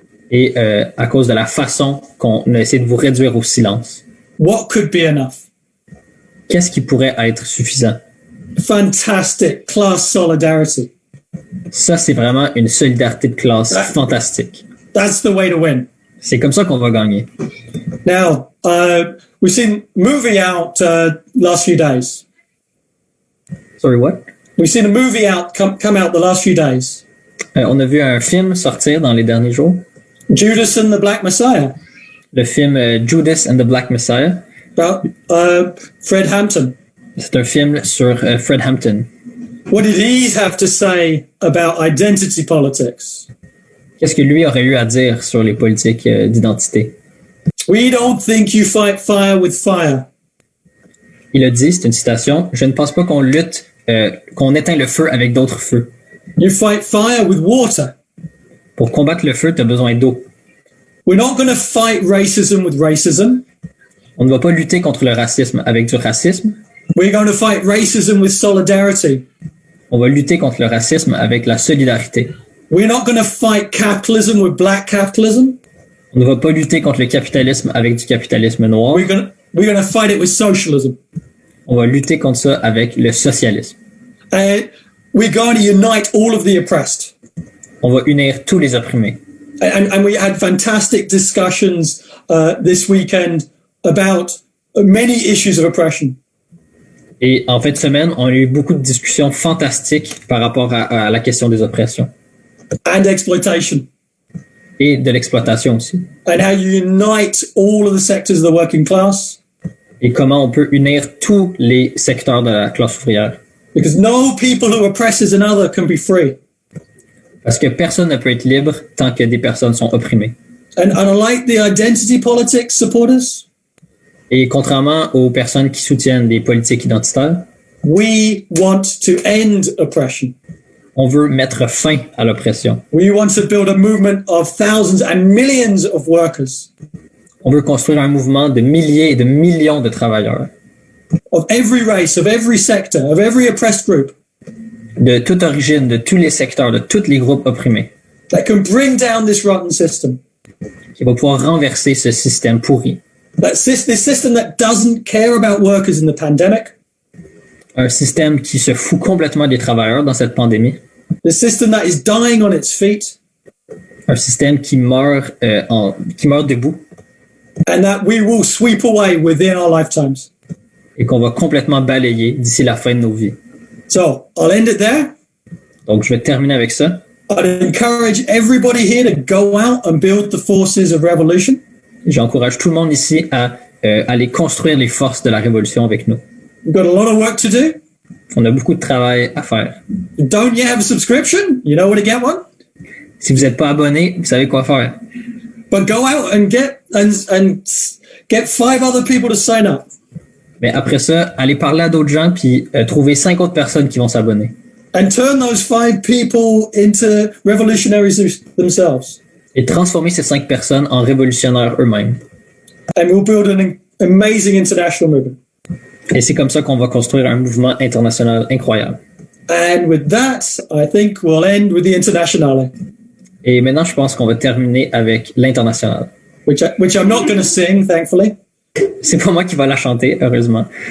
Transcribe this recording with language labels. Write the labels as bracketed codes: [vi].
[fr] Et à cause de la façon qu'on a essayé de vous réduire au silence. [en] What could be enough? [fr] Qu'est-ce qui pourrait être suffisant? [en] Fantastic class solidarity. [fr] Ça, c'est vraiment une solidarité de classe fantastique. [en] That's the way to win. [fr] C'est comme ça qu'on va gagner. [en] Now, we've seen a movie out last few days. Sorry, what? We've seen a movie out come out the last few days. [fr] On a vu un film sortir dans les derniers jours. [en] Judas and the Black Messiah. [fr] Le film Judas and the Black Messiah. [en] About Fred Hampton. [fr] C'est un film sur Fred Hampton. [en] What did he have to say about identity politics? [fr] Qu'est-ce que lui aurait eu à dire sur les politiques d'identité? [en] We don't think you fight fire with fire. [fr] Il a dit, c'est une citation, je ne pense pas qu'on lutte, qu'on éteint le feu avec d'autres feux. [en] You fight fire with water. [fr] Pour combattre le feu, tu as besoin d'eau. [en] We're not going to fight racism with racism. [fr] On ne va pas lutter contre le racisme avec du racisme. [en] We're going to fight racism with solidarity. [fr] On va lutter contre le racisme avec la solidarité. [en] We're not going to fight capitalism with black capitalism. [fr] On ne va pas lutter contre le capitalisme avec du capitalisme noir. [en] We're going to fight it with socialism. [fr] On va lutter contre ça avec le socialisme. [en] And we're going to unite all of the oppressed. [fr] On va unir tous les opprimés. [en] And we had fantastic discussions this weekend about many issues of oppression. [fr] Et en fin de semaine, on a eu beaucoup de discussions fantastiques par rapport à la question des oppressions. [en] And exploitation. [fr] Et de l'exploitation aussi. [en] And how you unite all of the sectors of the working class. [fr] Et comment on peut unir tous les secteurs de la classe ouvrière. [en] Because no people who oppresses another can be free. [fr] Parce que personne ne peut être libre tant que des personnes sont opprimées. [en] And unlike the identity politics supporters, [fr] et contrairement aux personnes qui soutiennent des politiques identitaires, [en] we want to end oppression. [fr] On veut mettre fin à l'oppression. [en] We want to build a movement of thousands and millions of workers. [fr] On veut construire un mouvement de milliers et de millions de travailleurs. [en] Of every race, of every sector, of every oppressed group. [fr] De toute origine, de tous les secteurs, de tous les groupes opprimés. [en] That can bring down this rotten system. [fr] Qui va pouvoir renverser ce système pourri. [en] This system that doesn't care about workers in the pandemic. [fr] Un système qui se fout complètement des travailleurs dans cette pandémie. [en] The system that is dying on its feet. [fr] Un système qui meurt debout. [en] And that we will sweep away within our lifetimes. [fr] Et qu'on va complètement balayer d'ici la fin de nos vies. [en] So, I'll end it there. [fr] Donc, je vais terminer avec ça. [en] I'd encourage everybody here to go out and build the forces of revolution. [fr] J'encourage tout le monde ici à aller construire les forces de la révolution avec nous. [en] We've got a lot of work to do. [fr] On a beaucoup de travail à faire. [en] Don't you have a subscription? You know where to get one? [fr] Si vous n'êtes pas abonné, vous savez quoi faire. [en] But go out and get 5 other people to sign up. [fr] Mais après ça, allez parler à d'autres gens puis trouver 5 autres personnes qui vont s'abonner. [en] And turn those 5 people into revolutionaries themselves. [fr] Et transformer ces 5 personnes en révolutionnaires eux-mêmes. [en] And we'll build an amazing international movement. [fr] Et c'est comme ça qu'on va construire un mouvement international incroyable. [en] And with that, I think we'll end with the internationale. [fr] Et maintenant, je pense qu'on va terminer avec l'international. [en] Which I'm not going to sing, thankfully. [fr] C'est pas moi qui va la chanter, heureusement.